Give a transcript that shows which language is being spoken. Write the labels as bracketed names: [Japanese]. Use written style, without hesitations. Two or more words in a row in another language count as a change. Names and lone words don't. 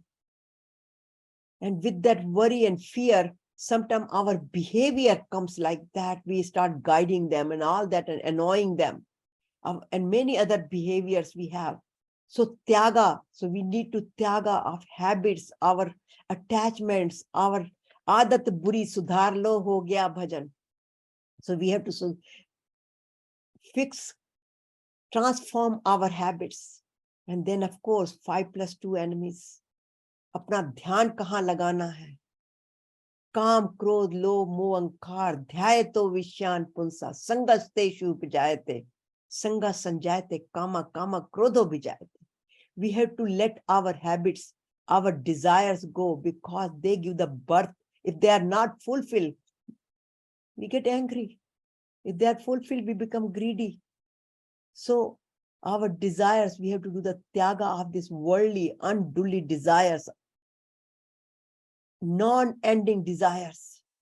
[English] And with that worry and fear, sometimes our behavior comes like that. We start guiding them and all that and annoying them, and many other behaviors we have. So tyaga, so we need to tyaga of habits, our attachments, our [Hindi] आदत बुरी सुधार लो हो गया भजन. [English] So we have to fix, transform our habits. And then of course, 5+2 enemies. [Hindi] अपना ध्यान कहाँ लगाना है? [Sanskrit] काम क्रोध लोभ मोह अहंकार ध्याय तो विषयान पुंसा संगस्तेषु उपजायते संगा संजायते कामा कामा क्रोधो विजायते. [English] We have to let our habits, our desires go, because they give the birth. If they are not fulfilled, we get angry. If they are fulfilled, we become greedy. So our desires, we have to do the tyaga of these worldly, unduly desires, non-ending desires.